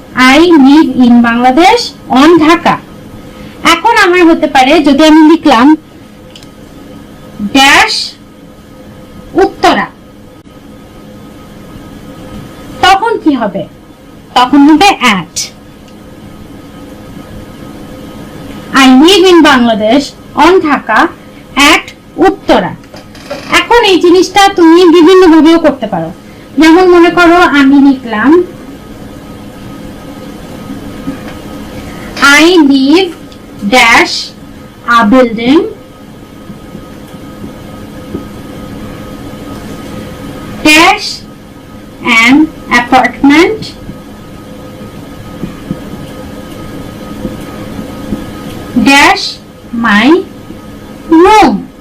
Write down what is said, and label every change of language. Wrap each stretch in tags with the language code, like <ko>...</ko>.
<en>I live in Bangladesh, on Dhaka.</en> <bn>এখন আমার হতে পারে যদি আমি লিখলাম ড্যাশ উত্তরা, তখন কি হবে? তখন হবে at.</bn> <en>I live in Bangladesh on Dhaka at Uttara.</en> <bn>এখন এই জিনিসটা তুমি বিভিন্ন ভাবেও করতে পারো। যেমন মনে করো আমি লিখলাম</bn> <en>I live dash a building dash an apartment dash my room.</en>